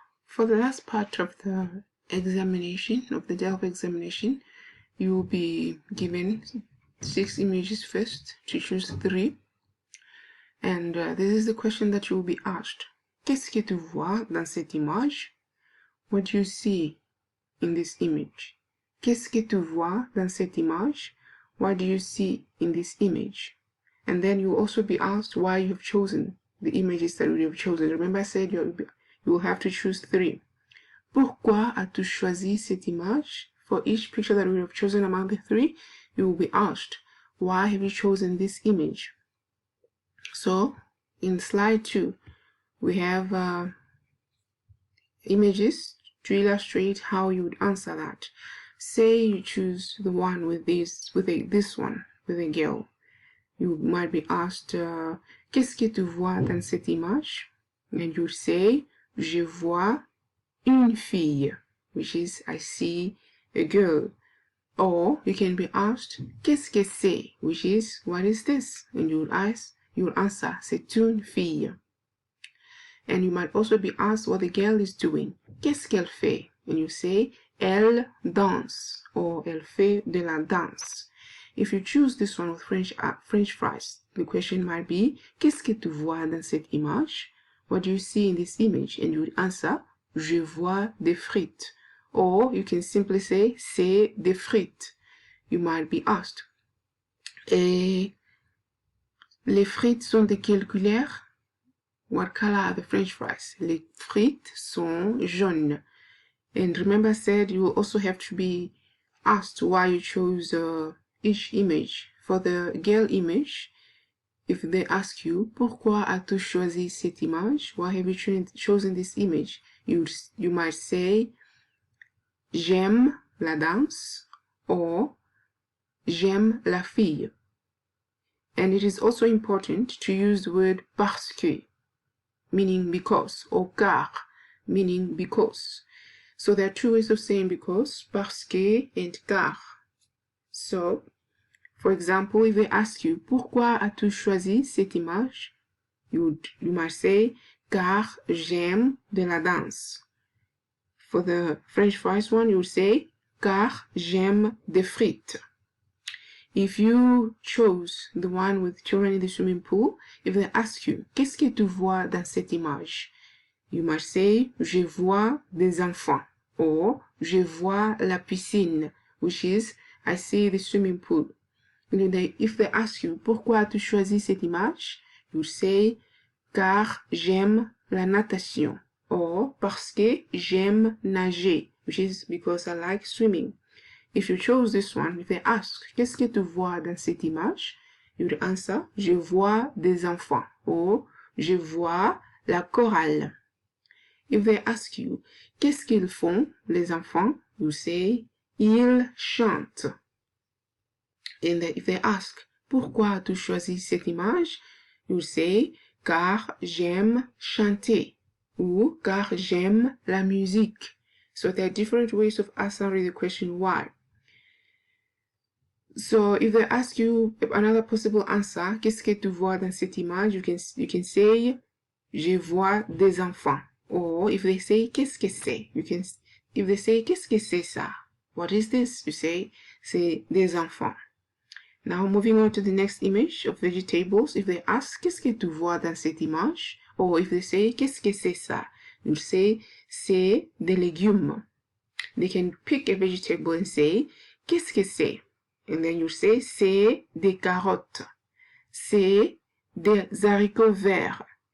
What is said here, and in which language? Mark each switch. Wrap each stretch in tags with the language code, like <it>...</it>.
<en>For the last part of the examination, of the DELF examination, you will be given 6 images first to choose 3. And this is the question that you will be asked.</en> <fr>Qu'est-ce que tu vois dans cette image?</fr> <en>What do you see in this image?</en> <fr>Qu'est-ce que tu vois dans cette image?</fr> <en>What do you see in this image? And then you will also be asked why you have chosen the images that you have chosen. Remember I said you will have to choose 3.</en> <fr>Pourquoi as-tu choisi cette image?</fr> <en>For each picture that we have chosen among the 3, you will be asked, why have you chosen this image? So, in slide 2, we have images to illustrate how you would answer that. Say you choose the one with this one, with a girl. You might be asked,</en> <fr>qu'est-ce que tu vois dans cette image?</fr> <en>And you say,</en> <fr>je vois une fille,</fr> <en>which is I see a girl. Or you can be asked,</en> <fr>qu'est-ce que c'est?</fr> <en>Which is, what is this? And you will answer,</en> <fr>c'est une fille.</fr> <en>And you might also be asked what the girl is doing.</en> <fr>Qu'est-ce qu'elle fait?</fr> <en>And you say,</en> <fr>elle danse,</fr> <en>or</en> <fr>elle fait de la danse.</fr> <en>If you choose this one with French fries, the question might be,</en> <fr>qu'est-ce que tu vois dans cette image?</fr> <en>What do you see in this image? And you would answer,</en> <fr>je vois des frites.</fr> <en>Or you can simply say,</en> <fr>c'est des frites.</fr> <en>You might be asked,</en> <fr>et les frites sont de quelle couleur?</fr> <en>What color are the French fries?</en> <fr>Les frites sont jaunes.</fr> <en>And remember I said you will also have to be asked why you chose each image. For the girl image, if they ask you,</en> <fr>pourquoi as-tu choisi cette image?</fr> <en>Why have you chosen this image? You might say,</en> <fr>j'aime la danse,</fr> <en>or</en> <fr>j'aime la fille.</fr> <en>And it is also important to use the word parce que, meaning because, or car, meaning because. So there are 2 ways of saying because, parce que and car. So, for example, if they ask you,</en> <fr>pourquoi as-tu choisi cette image?</fr> <en>You might say,</en> <fr>car j'aime de la danse.</fr> <en>For the French fries one, you would say,</en> <fr>car j'aime des frites.</fr> <en>If you chose the one with children in the swimming pool, if they ask you,</en> <fr>qu'est-ce que tu vois dans cette image?</fr> <en>You might say,</en> <fr>je vois des enfants,</fr> <en>or</en> <fr>je vois la piscine,</fr> <en>which is, I see the swimming pool. If they ask you,</en> <fr>pourquoi as-tu choisi cette image?</fr> <en>You say,</en> <fr>car j'aime la natation,</fr> <en>or</en> <fr>parce que j'aime nager,</fr> <en>which is because I like swimming. If you chose this one, if they ask,</en> <fr>qu'est-ce que tu vois dans cette image?</fr> <en>You would answer,</en> <fr>je vois des enfants,</fr> <en>or</en> <fr>je vois la chorale.</fr> <en>If they ask you,</en> <fr>qu'est-ce qu'ils font, les enfants?</fr> <en>You say,</en> <fr>ils chantent.</fr> <en>And if they ask,</en> <fr>pourquoi as-tu choisi cette image?</fr> <en>You say,</en> <fr>car j'aime chanter, ou car j'aime la musique.</fr> <en>So there are different ways of answering the question why. So if they ask you another possible answer,</en> <fr>qu'est-ce que tu vois dans cette image?</fr> <en>You can say,</en> <fr>je vois des enfants.</fr> <en>Or if they say,</en> <fr>qu'est-ce que c'est?</fr> <en>If they say,</en> <fr>qu'est-ce que c'est ça?</fr> <en>What is this? You say,</en> <fr>c'est des enfants.</fr> <en>Now moving on to the next image of vegetables. If they ask,</en> <fr>qu'est-ce que tu vois dans cette image?</fr> <en>Or if they say,</en> <fr>qu'est-ce que c'est ça?</fr> <en>You say,</en> <fr>c'est des légumes.</fr> <en>They can pick a vegetable and say,</en> <fr>qu'est-ce que c'est?</fr> <en>And then you say,</en> <fr>c'est des carottes. C'est des haricots verts.</fr>